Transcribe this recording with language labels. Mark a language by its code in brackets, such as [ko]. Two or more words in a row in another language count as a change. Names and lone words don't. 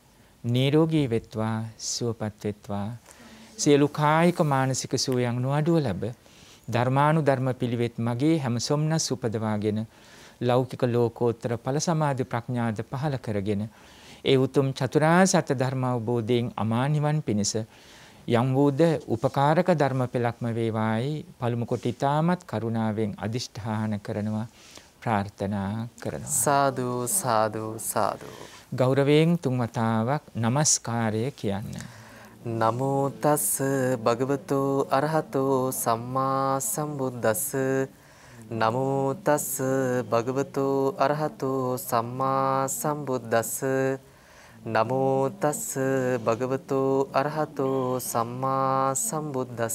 [si] නිරෝගී වෙත්වා සුවපත් වෙත්වා සියලු කායික මානසික සුවයන් නොඅඩුව ලැබ ධර්මානුධර්ම පිළිවෙත් මගේ හැම සොම්නස් උපදවාගෙන ලෞකික ලෝකෝත්තර ඵල සමාධි ප්‍රඥාද පහල කරගෙන ඒ උතුම් චතුරාර්ය සත්‍ය ධර්ම අවබෝධයෙන් අමා නිවන් පිණිස යම් වූද උපකාරක ධර්ම පෙළක්ම වේවායි පළමු කොට ඊ타මත් කරුණාවෙන් අදිෂ්ඨාන කරනවා ප්‍රාර්ථනා කරනවා. සාදු සාදු සාදු. ගෞරවයෙන් තුන් වතාවක් নমස්කාරය කියන්න. [pi] නමෝ තස් භගවතෝ අරහතෝ සම්මා සම්බුද්දස්ස නමෝ තස් භගවතෝ අරහතෝ සම්මා සම්බුද්දස්ස නමෝ තස් භගවතෝ අරහතෝ සම්මා සම්බුද්දස්ස